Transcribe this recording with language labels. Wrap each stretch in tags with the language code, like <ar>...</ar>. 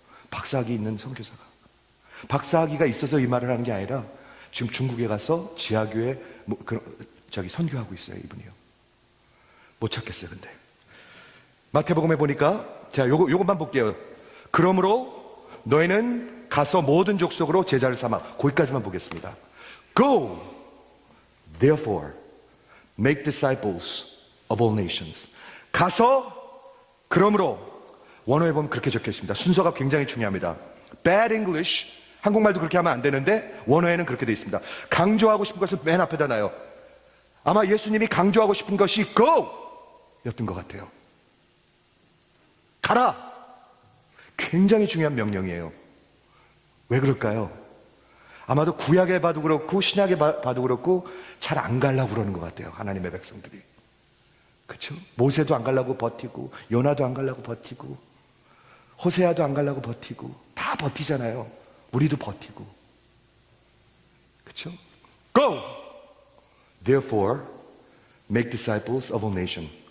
<ko>박사학위 있는 선교사가. 박사학위가 있어서 이 말을 하는 게 아니라 지금 중국에 가서 지하교회 선교하고 있어요. 이분이요. 못 찾겠어요. 근데 마태복음에 보니까 자, 요것만 볼게요. 그러므로 너희는 가서 모든 족속으로 제자를 삼아. 거기까지만 보겠습니다.</ko> <en>Go, therefore, make disciples of all nations.</en> <ko>가서, 그러므로. 원어에 보면 그렇게 적혀 있습니다. 순서가 굉장히 중요합니다. Bad English, 한국말도 그렇게 하면 안 되는데 원어에는 그렇게 되어 있습니다. 강조하고 싶은 것을 맨 앞에다 놔요. 아마 예수님이 강조하고 싶은 것이 Go! 였던 것 같아요. 가라! 굉장히 중요한 명령이에요. 왜 그럴까요? 아마도 구약에 봐도 그렇고 신약에 봐도 그렇고 잘 안 가려고 그러는 것 같아요. 하나님의 백성들이. 그렇죠? 모세도 안 가려고 버티고, 요나도 안 가려고 버티고, 호세아도 안 가려고 버티고, 다 버티잖아요. 우리도 버티고. 그렇죠? Go!</ko> <en>Therefore, make disciples of all nations.</en>